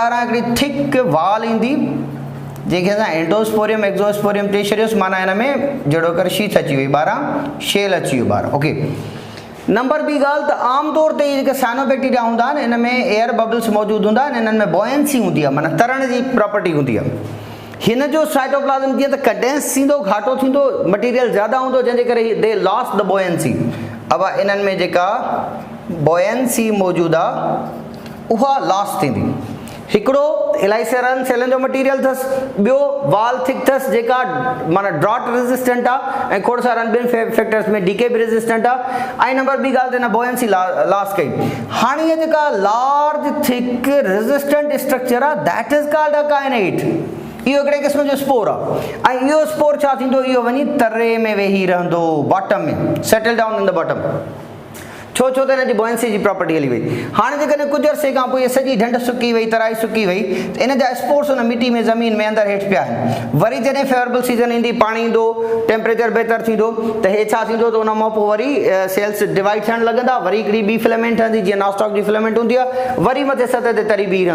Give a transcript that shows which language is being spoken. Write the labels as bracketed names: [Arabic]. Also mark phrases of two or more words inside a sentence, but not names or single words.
[Sindhi] ॿाहिरां हिकिड़ी [English] thick wall [Sindhi] ईंदी जंहिंखे असां [English] endosporium exosporium [Sindhi] चई छॾियोसि माना हिन में जहिड़ो करे शीथ अची वई ॿाहिरां शेल अची वियो ॿाहिरां ओके नंबर ॿी ॻाल्हि त आम तौर ते जेके साइनोबैक्टीरिया हूंदा आहिनि इन में [English] air bubbles [Sindhi] मौजूदु हूंदा आहिनि इन्हनि में बॉयंसी हूंदी आहे माना तरण जी प्रॉपर्टी हूंदी आहे हिन जो साइटोप्लाज़म जीअं त कंडेंस थींदो घाटो थींदो मटीरियल ज़्यादा हूंदो जंहिंजे करे [English] they lose the buoyancy [Sindhi] अब इन्हनि में जेका बॉयंसी मौजूदु आहे उहा लॉस थींदी हिकिड़ो इलाही सारनि सेलनि जो मटीरियल अथसि ॿियो वाल थिक अथसि जेका माना [English] drought resistant [Sindhi] आहे ऐं खोड़ सारनि ॿियनि फैक्टर्स में डीके बि रेज़िस्टेंट आहे ऐं नंबर ॿी ॻाल्हि त हिन बॉयंसी लॉस कई हाणे इहा जेका [English] large thick resistant structure [Sindhi] आहे [English] that is called a kinete [Sindhi] इहो हिकिड़े क़िस्म जो स्पोर आहे ऐं इहो स्पोर छा थींदो इहो वञी तरे में वेही रहंदो बॉटम में [English] settle down in the bottom [Sindhi] छो त हिन जी बॉयंसी जी प्रॉपर्टी हली वई हाणे जेकॾहिं कुझु अरसे खां पोइ सॼी ढंढ सुकी वई तराई सुकी वई त इन जा स्पोर्स हुन मिटी में ज़मीन में अंदरि हेठि पिया आहिनि वरी जॾहिं [English] favourable season [Sindhi] ईंदी पाणी ईंदो टेम्परेचर बहितर थींदो त हे छा थींदो त उन मां पोइ वरी [English] cells divide [Sindhi] थियणु लॻंदा वरी हिकिड़ी ॿी फिलामेंट ठहंदी जीअं नॉस्टॉक जी फिलामेंट हूंदी आहे वरी मथे सतह ते तरी बीह